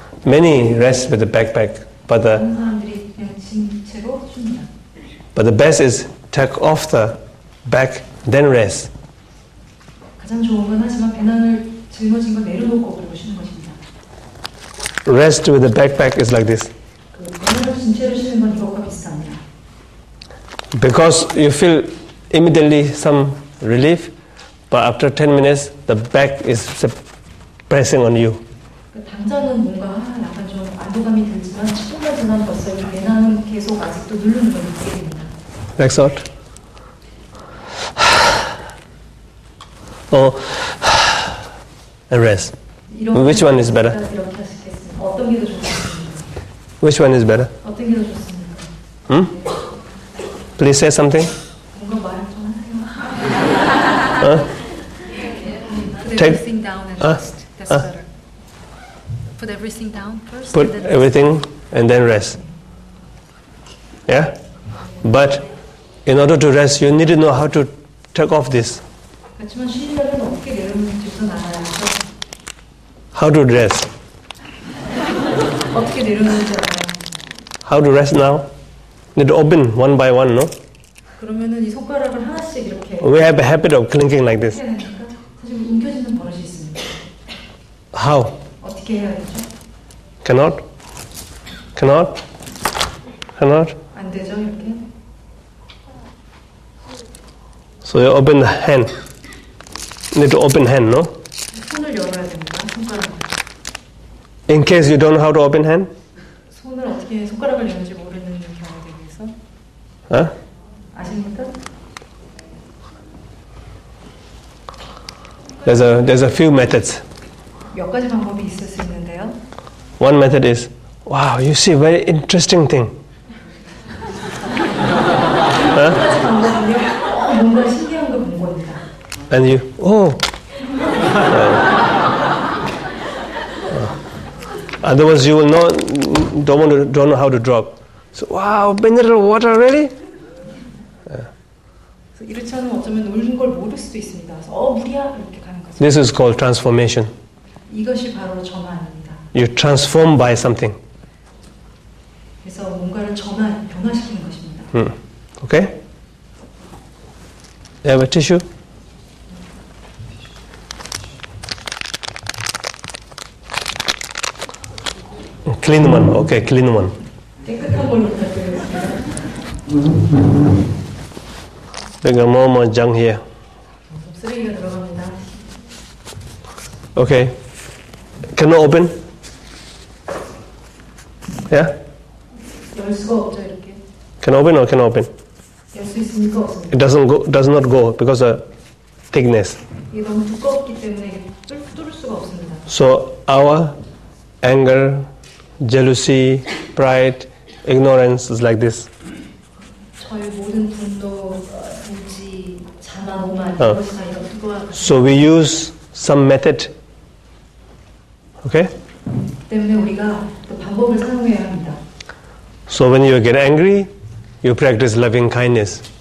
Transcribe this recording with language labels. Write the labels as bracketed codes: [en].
[en] Many rest with the backpack, but [ko] 많은 사람들이 그냥 진 채로 쉽니다. [en] the best is take off the back, then rest. [ko] 가장 좋은 건 하지만 배낭을 짊어진 걸 내려놓고 그리고 쉬는 것입니다. [en] Rest with the backpack is like this. [ko] 그 배낭을 진 채로 쉬는 건 이것과 비슷합니다. [en] Because you feel immediately some relief, but after 10 minutes, the back is pressing on you. [ko] 당장은 뭔가 약간 좀 안도감이 들지만 10분만 지나면 벌써 이 배낭은 계속 아직도 누르는 걸 느끼게 됩니다. [en] Next out. And rest. Which one is better? [ko] 이렇게 하시겠습니다. 어떤 게 더 좋습니까? [en] Which one is better? [ko] 어떤 게 더 좋습니까? [en] Please say something. [ko] 뭔가 말을 좀 하세요. [en] Put everything down and rest. That's better. Put everything down first. Put and then everything and then rest. Yeah? But in order to rest, you need to know how to take off this. [ko] 그렇지만 쉬려면 어떻게 내려놓는지부터 나가야죠. [en] How to rest? [ko] 어떻게 내려놓는지 알아야 [en] How to rest now? Need to open one by one, no? [ko] 그러면은 이 손가락을 하나씩 이렇게 [en] We have a habit of clinking like this. [ko] 해야 되니까 사실 움켜쥐는 버릇이 있습니다. [en] How? [ko] 어떻게 해야 되죠? [en] Cannot? Cannot? Cannot? [ko] 안 되죠 이렇게. [en] So you open the hand. Need to open hand, no? [ko] 손을 열어야 됩니다. 손가락을. [en] In case you don't know how to open hand, [ko] 손을 어떻게 손가락을 여는지 모르는 경우에 대해서 huh? 아십니까? [en] There's a few methods. [ko] 몇 가지 방법이 있을 수 있는데요. [en] One method is, wow, you see very interesting thing. [ko] 한 가지 방법은요. 뭔가 신기한 걸 본 겁니다. [en] And you, otherwise you will don't know how to drop. So, wow, mineral water, really? [ko] 그래서 이렇지 않으면 어쩌면 놀는 걸 모를 수도 있습니다. 그래서 물이야 이렇게 가는 거죠. [en] This is called transformation. [ko] 이것이 바로 전환입니다. [en] You transform by something. [ko] 그래서 뭔가를 변화시키는 것입니다. [en] Okay? You have a tissue? Clean one. Okay, clean one. [ko] 깨끗한 걸로 부탁드리겠습니다. [en] There's more junk here. [ko] 쓰레기가 들어갑니다. [en] Okay. Can you open? Yeah? [ko] 열 수가 없죠 이렇게. [en] Can you open or can you open? [ko] 열 수 있습니까 없습니까? [en] It does not go because of thickness. [ko] 이게 너무 두껍기 때문에 이게 뚫을 수가 없습니다. [en] So our anger, jealousy, pride, ignorance is like this. [ko] 저희 모든 분도, 무지, 자만, 오만 이것이 다 이런 두꺼워. [en] So we use some method. Okay? [ko] 때문에 우리가 그 방법을 사용해야 합니다. [en] So when you get angry, you practice loving kindness.